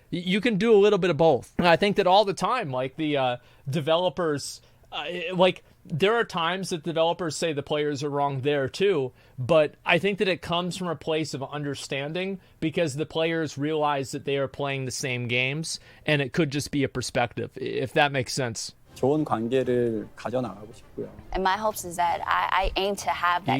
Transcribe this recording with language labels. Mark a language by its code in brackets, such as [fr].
[en] You can do a little bit of both. And I think that all the time, like the developers, like there are times that developers say the players are wrong there too, but I think that it comes from a place of understanding because the players realize that they are playing the same games and it could just be a perspective, if that makes sense. [ko] 좋은 관계를 가져나가고 싶고요. [en] And my hopes is that I aim to have that